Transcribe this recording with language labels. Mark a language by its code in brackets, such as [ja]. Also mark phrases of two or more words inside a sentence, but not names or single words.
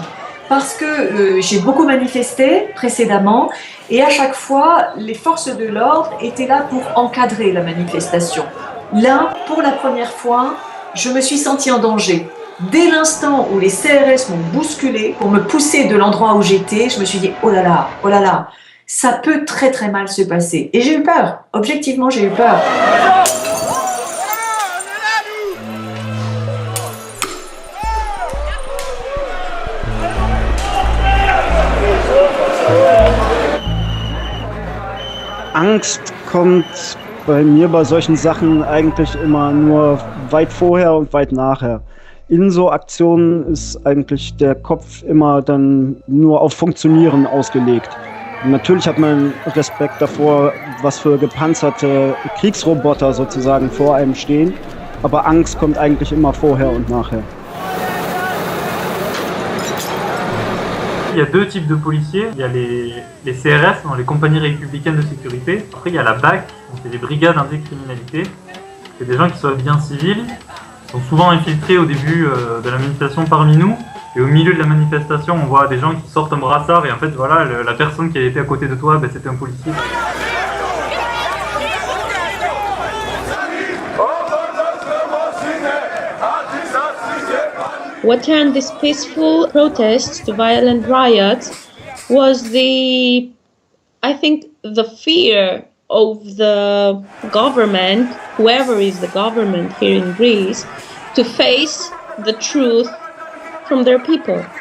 [fr] Parce que j'ai beaucoup manifesté précédemment et à chaque fois, les forces de l'ordre étaient là pour encadrer la manifestation. Là, pour la première fois, je me suis sentie en danger. Dès l'instant où les CRS m'ont bousculé pour me pousser de l'endroit où j'étais, je me suis dit oh là là, ça peut très très mal se passer. Et j'ai eu peur, objectivement j'ai eu peur. [de] Angst kommt bei mir bei solchen Sachen eigentlich immer nur weit vorher und weit nachher. In so Aktionen ist eigentlich der Kopf immer dann nur auf Funktionieren ausgelegt. Natürlich hat man Respekt davor, was für gepanzerte Kriegsroboter sozusagen vor einem stehen, aber Angst kommt eigentlich immer vorher und nachher. [fr] Il y a deux types de policiers. Il y a les CRS, les compagnies républicaines de sécurité. Après, il y a la BAC, donc c'est les brigades anticriminalité. C'est des gens qui sont bien civils, sont souvent infiltrés au début de la manifestation parmi nous. Et au milieu de la manifestation, on voit des gens qui sortent un brassard et en fait, voilà, la personne qui était à côté de toi, c'était un policier. [en] What turned these peaceful protests to violent riots was the fear of the government, whoever is the government here in Greece, to face the truth from their people.